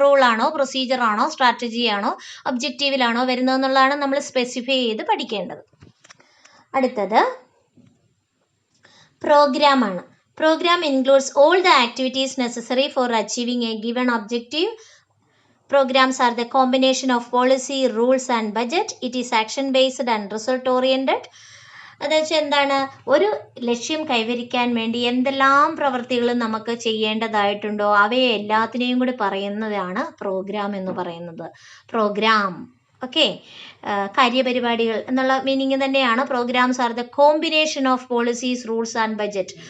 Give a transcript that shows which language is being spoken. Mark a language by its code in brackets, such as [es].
[ml] റൂളാണോ, procedure ആണോ, strategy ആണോ, ഒബ്ജക്റ്റീവിലാണോ വരുന്നതെന്നുള്ളതാണ് നമ്മൾ സ്പെസിഫൈ ചെയ്ത് പഠിക്കേണ്ടത്. അടുത്തത് പ്രോഗ്രാം ആണ്. [en] Programme includes all the activities necessary for achieving a given objective. Programs are the combination of policy, rules and budget. It is action based and result oriented. [ml] അതെന്ന് എന്താണ്, ഒരു ലക്ഷ്യം കൈവരിക്കാൻ വേണ്ടി എന്തെല്ലാം പ്രവൃത്തികൾ നമുക്ക് ചെയ്യേണ്ടതായിട്ടുണ്ടോ അവയെ എല്ലാത്തിനെയും കൂടി പറയുന്നതാണ് പ്രോഗ്രാം എന്ന് പറയുന്നത്. പ്രോഗ്രാം ഓക്കെ, കാര്യപരിപാടികൾ എന്നുള്ള മീനിങ് തന്നെയാണ്. [en] Programmes are the combination of policies, rules and budget.